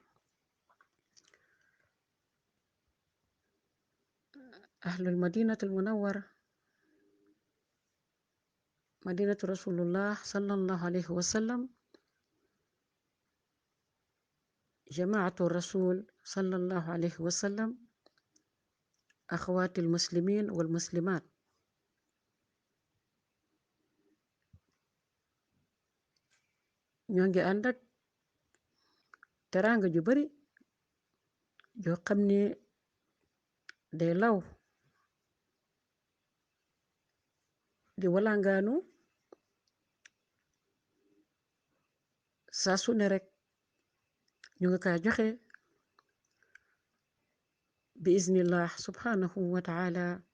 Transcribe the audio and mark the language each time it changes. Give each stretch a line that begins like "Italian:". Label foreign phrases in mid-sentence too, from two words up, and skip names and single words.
Arabic: أهل المدينة المنورة، مدينة رسول الله صلى الله عليه وسلم، جماعة الرسول صلى الله عليه وسلم، أخوات المسلمين والمسلمات.
Wolof: ñoo ngi ànd ak teraanga ju bari joo xam ne day law di walangaanu saa su ne rek ñu nga kaa joxe bi
Arabic: إذن الله سبحانه وتعالى